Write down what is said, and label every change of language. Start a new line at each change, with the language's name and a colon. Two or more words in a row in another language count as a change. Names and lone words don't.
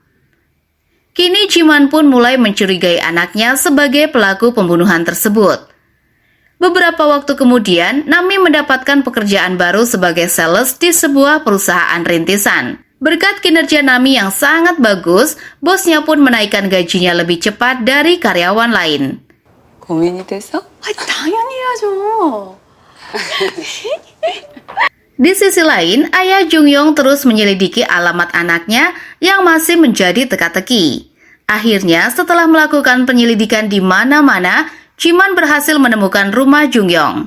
Indonesian: Kini Jiman pun mulai mencurigai anaknya sebagai pelaku pembunuhan tersebut. Beberapa waktu kemudian, Nami mendapatkan pekerjaan baru sebagai sales di sebuah perusahaan rintisan. Berkat kinerja Nami yang sangat bagus, bosnya pun menaikkan gajinya lebih cepat dari karyawan lain.
Korean: 고민이 돼서? 당연히 해야죠.
Indonesian: Di sisi lain, ayah Jungyong terus menyelidiki alamat anaknya yang masih menjadi teka-teki. Akhirnya, setelah melakukan penyelidikan di mana-mana, Jiman berhasil menemukan rumah Jungyong.